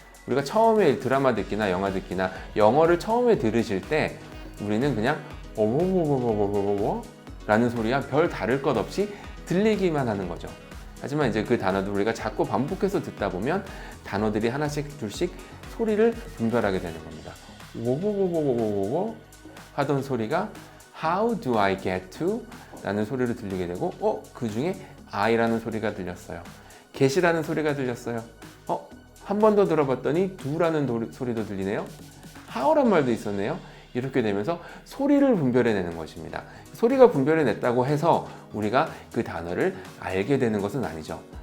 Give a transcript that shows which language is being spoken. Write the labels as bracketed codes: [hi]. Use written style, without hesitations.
[ko] 우리가 처음에 드라마 듣기나 영화 듣기나 영어를 처음에 들으실 때 우리는 그냥 어버버버버버버버 라는 소리가 별 다를 것 없이 들리기만 하는 거죠. 하지만 이제 그 단어들 우리가 자꾸 반복해서 듣다 보면 단어들이 하나씩 둘씩 소리를 분별하게 되는 겁니다. 워워워워워워 하던 소리가 [en] How do I get to? [ko] 라는 소리를 들리게 되고 그 중에 I라는 소리가 들렸어요. get이라는 소리가 들렸어요. 한 번 더 들어봤더니 do라는 소리도 들리네요. how란 말도 있었네요. 이렇게 되면서 소리를 분별해내는 것입니다. 소리가 분별해냈다고 해서 우리가 그 단어를 알게 되는 것은 아니죠.